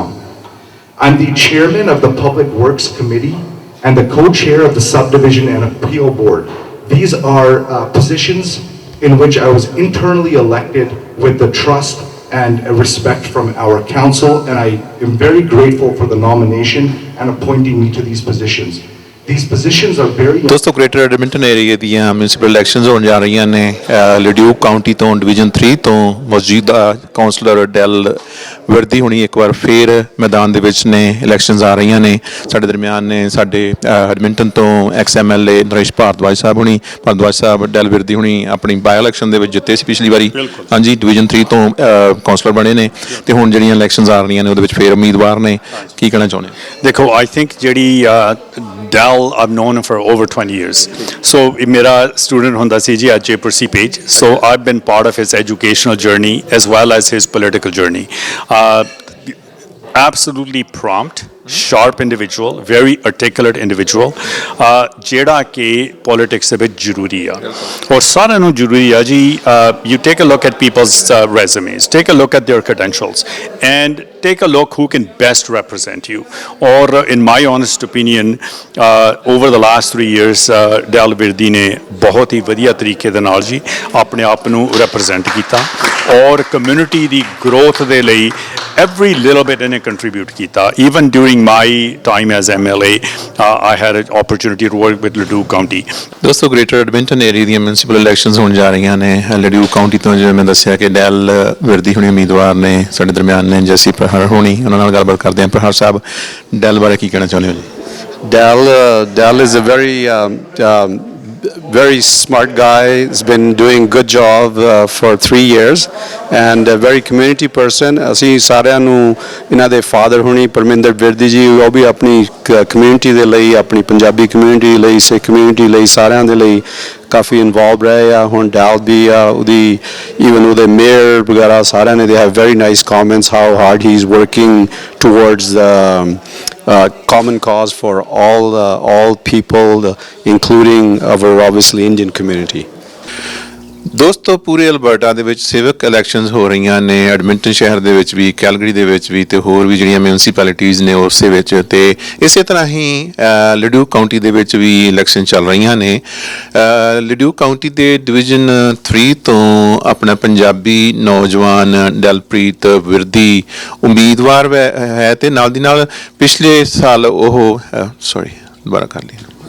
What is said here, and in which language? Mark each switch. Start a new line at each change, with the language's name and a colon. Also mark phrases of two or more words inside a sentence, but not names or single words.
English: I'm the chairman of the Public Works Committee and the co-chair of the Subdivision and Appeal Board. These are positions in which I was internally elected with the trust and respect from our council, and I am very grateful for the nomination and appointing me to these positions. These positions are very
Punjabi: ਦੋਸਤੋ ਗ੍ਰੇਟਰ ਐਡਮਿੰਟਨ ਏਰੀਆ ਦੀਆਂ
English: municipal elections
Punjabi: ਹੋਣ ਜਾ ਰਹੀਆਂ ਨੇ ਲਡਿਊਕ ਕਾਉਂਟੀ ਤੋਂ ਡਿਵੀਜ਼ਨ 3 ਤੋਂ ਮੌਜੂਦਾ ਕਾਉਂਸਲਰ ਡੈਲ ਵਰਦੀ ਹੁਣੀ ਇੱਕ ਵਾਰ ਫੇਰ ਮੈਦਾਨ ਦੇ ਵਿੱਚ ਨੇ ਇਲੈਕਸ਼ਨਸ ਆ ਰਹੀਆਂ ਨੇ ਸਾਡੇ ਦਰਮਿਆਨ ਨੇ ਸਾਡੇ ਐਡਮਿੰਟਨ ਤੋਂ
English: ex MLA
Punjabi: ਨਰੇਸ਼ ਭਾਰਦਵਾਜ ਸਾਹਿਬ ਡੈਲ ਵਰਦੀ ਹੁਣੀ ਆਪਣੀ ਬਾਈ ਇਲੈਕਸ਼ਨ ਦੇ ਵਿੱਚ ਜਿੱਤੇ ਸੀ ਪਿਛਲੀ ਵਾਰੀ ਹਾਂਜੀ ਡਿਵੀਜ਼ਨ 3 ਤੋਂ ਕਾਉਂਸਲਰ ਬਣੇ ਨੇ ਤੇ ਹੁਣ ਜਿਹੜੀਆਂ ਇਲੈਕਸ਼ਨਸ ਆ ਰਹੀਆਂ ਨੇ ਉਹਦੇ ਵਿੱਚ ਫੇਰ ਉਮੀਦਵਾਰ ਨੇ ਕੀ ਕਹਿਣਾ ਚਾਹੁੰਦੇ ਦੇਖੋ
English: I think
Punjabi: ਜਿਹੜੀ Dal,
English: I've known him for over 20 years.
Punjabi: So, mera student honda si ji at Jaypursi page.
English: So, I've been part of his educational journey as well as his political journey. Absolutely prompt, sharp individual, very articulate individual.
Punjabi: ਜਿਹੜਾ ਕਿ politics ਦੇ ਵਿੱਚ ਜ਼ਰੂਰੀ ਆ ਔਰ ਸਾਰਿਆਂ ਨੂੰ ਜ਼ਰੂਰੀ ਆ ਜੀ
English: you take a look at people's resumes, take a look at their credentials and take a look who can best represent you. Or in my honest opinion, over the last 3 years,
Punjabi: Dal Virdi ਨੇ ਬਹੁਤ ਹੀ ਵਧੀਆ ਤਰੀਕੇ ਦੇ ਨਾਲ ਜੀ ਆਪਣੇ ਆਪ ਨੂੰ represent ਕੀਤਾ ਔਰ community ਦੀ growth ਦੇ ਲਈ
English: every little bit
Punjabi: ਇਹਨੇ contribute ਕੀਤਾ.
English: Even during my time as MLA, I had an opportunity to work with Leduc County.
Punjabi: ਦੋਸਤੋ ਗ੍ਰੇਟਰ ਐਡਮਿੰਟਨ ਏਰੀਆ ਦੀਆਂ
English: municipal elections
Punjabi: ਹੋਣ ਜਾ ਰਹੀਆਂ ਨੇ ਲਡਿਊਕ ਕਾਉਂਟੀ ਤੋਂ ਜਿਵੇਂ ਮੈਂ ਦੱਸਿਆ ਕਿ ਡੈਲ ਵਰਦੀ ਹੁਣੀ ਉਮੀਦਵਾਰ ਨੇ ਸਾਡੇ ਦਰਮਿਆਨ ਨੇ ਜੈਸੀ ਪ੍ਰਹਾਰ ਹੋਣੀ ਉਹਨਾਂ ਨਾਲ ਗੱਲਬਾਤ ਕਰਦੇ ਹਾਂ ਪ੍ਰਹਾਰ ਸਾਹਿਬ ਡੈਲ ਬਾਰੇ ਕੀ ਕਹਿਣਾ ਚਾਹੁੰਦੇ ਹੋ ਜੀ
English: Dal is a very smart guy. He's been doing good job for 3 years and a very community person.
Punjabi: ਅਸੀਂ ਸਾਰਿਆਂ ਨੂੰ ਇਹਨਾਂ ਦੇ ਫਾਦਰ ਹੁਣੀ ਪਰਮਿੰਦਰ ਵਿਰਦੀ ਜੀ ਉਹ ਵੀ ਆਪਣੀ ਕਮਿਊਨਿਟੀ ਦੇ ਲਈ ਆਪਣੀ ਪੰਜਾਬੀ ਕਮਿਊਨਿਟੀ ਲਈ ਸਿੱਖ ਕਮਿਊਨਿਟੀ ਲਈ ਸਾਰਿਆਂ ਦੇ ਲਈ ਕਾਫੀ ਇਨਵੋਲਵ ਰਹੇ ਆ ਹੁਣ ਡੈਲ ਵੀ ਆ ਉਹਦੀ ਈਵਨ ਉਹਦੇ ਮੇਅਰ ਵਗੈਰਾ ਸਾਰਿਆਂ ਨੇ
English: they have very nice comments how hard he is working towards common cause for all people, including our obviously Indian community.
Punjabi: ਦੋਸਤੋ ਪੂਰੇ ਅਲਬਰਟਾ ਦੇ ਵਿੱਚ
English: civic elections
Punjabi: ਹੋ ਰਹੀਆਂ ਨੇ ਐਡਮਿੰਟਨ ਸ਼ਹਿਰ ਦੇ ਵਿੱਚ ਵੀ ਕੈਲਗਰੀ ਦੇ ਵਿੱਚ ਵੀ ਤੇ ਹੋਰ ਵੀ ਜਿਹੜੀਆਂ ਮਿਊਨਿਸਪੈਲਿਟੀਜ਼ ਨੇ ਉਸ ਦੇ ਵਿੱਚ ਤੇ ਇਸੇ ਤਰ੍ਹਾਂ ਹੀ ਲਡਿਊਕ ਕਾਉਂਟੀ ਦੇ ਵਿੱਚ ਵੀ ਇਲੈਕਸ਼ਨ ਚੱਲ ਰਹੀਆਂ ਨੇ ਲਡਿਊਕ ਕਾਉਂਟੀ ਦੇ ਡਿਵੀਜ਼ਨ 3 ਤੋਂ ਆਪਣਾ ਪੰਜਾਬੀ ਨੌਜਵਾਨ ਦਲਪ੍ਰੀਤ ਵਿਰਦੀ ਉਮੀਦਵਾਰ ਹੈ ਤੇ ਨਾਲ ਦੀ ਨਾਲ ਪਿਛਲੇ ਸਾਲ ਉਹ ਦੁਬਾਰਾ ਕਰ ਲਈ